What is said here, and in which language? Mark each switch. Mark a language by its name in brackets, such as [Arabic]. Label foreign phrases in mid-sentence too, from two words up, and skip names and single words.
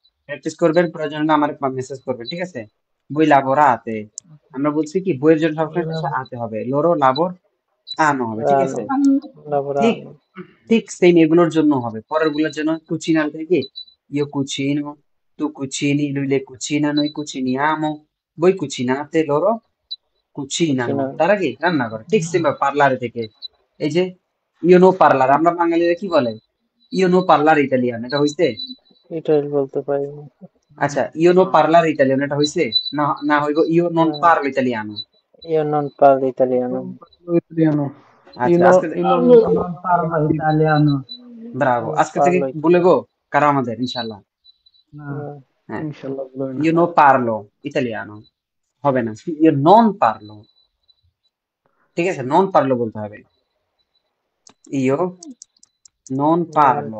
[Bangla] প্র্যাকটিস করবেন, প্রয়োজন হলে আমার মেসেজ করবেন, ঠিক আছে? [Italian] voi lavora ate, [Bangla] আমরা বলছি কি বইয়ের জন্য [Italian] Voi [Bangla] সবসময় শেষে [Italian] lavorate. [Bangla] আতে হবে, [Italian] loro lavor ano [Bangla] হবে, ঠিক [Italian] রানো [Bangla] আছে? ঠিক, [Italian] লাবরানো [Bangla] ঠিক সেম এগুলোর জন্য হবে। পরের গুলোর জন্য কুচিনাল থেকে [Italian] io cucino, tu cucini, lui lei cucina, noi cuciniamo, voi cucinate, loro কুচিনানো, কুচিনা [Bangla] তারা কি রান্না করে। ঠিক সেম পার্লারে থেকে এই যে [Italian] io no parlar, [Bangla] আমরা বাঙালিরা কি বলে? [Italian] io no parlar italian, [Bangla] এটা হইছে? এটাই বলতে পারি না আচ্ছা, [Italian] io no parlar italian [Bangla] এটা হইছে? না, না হইব [Italian] io non [Bangla] না [Italian] parlo italiano. io non parlo italiano ইতালিয়ানো। [Bangla] আচ্ছা, ইনো আজকে ইনো [Italian] Non parlo italiano. ব্রাভো, non [Bangla] আজকে থেকে [Italian] parlo [Bangla] বলবো কারা আমাদের ইনশাল্লাহ। [Italian] No. no, [Bangla] হ্যাঁ, ইনশাল্লাহ বলবে না। [Italian] io no parlo italiano [Bangla] হবে না, [Italian] io non parlo, [Bangla] ঠিক আছে? [Italian] non parlo [Bangla] বলতে হবে। [Italian] io non non পার্লো,